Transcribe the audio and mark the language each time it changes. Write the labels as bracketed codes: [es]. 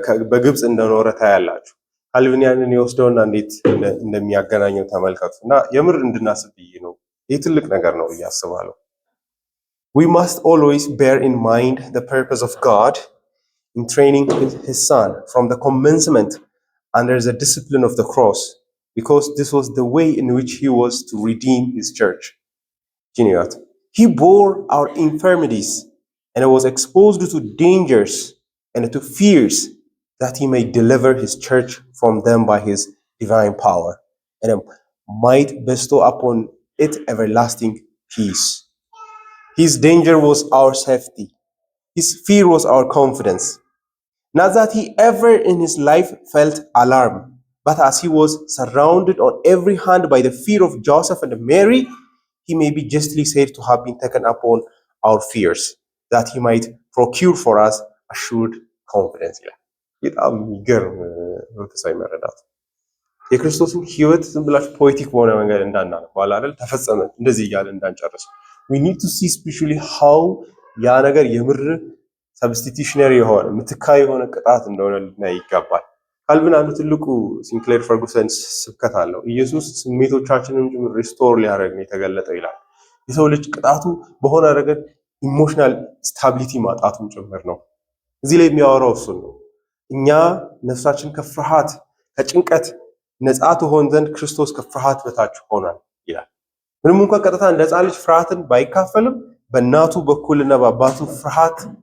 [am] በግብፅ እንደኖረ ታያላችሁ። ካልቪን ያንን የወስደውና እንዴት እንደሚያገናኘው ተመልከቱ እና የምር እንድናስብ ብዬ ነው። ይህ ትልቅ ነገር ነው ብዬ አስባለሁ። [en] We must always bear in mind the purpose of God in training his son from the commencement under the discipline of the cross, because this was the way in which he was to redeem his church. He bore our infirmities and was exposed to dangers and to fears that he may deliver his church from them by his divine power and might bestow upon it everlasting peace. His danger was our safety. His fear was our confidence. Not that he ever in his life felt alarm, but as he was surrounded on every hand by the fear of Joseph and Mary, he may be justly said to have been taken upon our fears, that he might procure for us assured confidence. [am] በጣም የሚገርም መንፈሳዊ መረዳት የክርስቶስን ሕይወት ዝም ብላችሁ ፖኤቲክ በሆነ መንገድ እንዳናነባው አይደል፣ ተፈጸመ እንደዚህ እያለ እንዳንጨርስ [en] we need to see spiritually how [am] ያ ነገር የምር ሰብስቲቲዩሽነሪ የሆነ ምትካይ የሆነ ቅጣት እንደሆነ ልናይ ይገባል። ካልቪን አንዱ ትልቁ ሲንክሌር ፈርጉሰን ስብከት አለው። ኢየሱስ ስሜቶቻችንን ጭምር ሪስቶር ሊያደርግ ነው የተገለጠው ይላል። የሰው ልጅ ቅጣቱ በሆነ ረገድ ኢሞሽናል ስታቢሊቲ ማጣቱን ጭምር ነው። እዚህ ላይ የሚያወራው እሱን ነው። እኛ ነፍሳችን ከፍርሃት ከጭንቀት ነፃ ትሆን ዘንድ ክርስቶስ ከፍርሃት በታች ሆኗል ይላል። ምንም እንኳን ቀጥታ እንደ ሕፃን ልጅ ፍርሃትን ባይካፈልም በእናቱ በኩልና በአባቱ ፍርሃት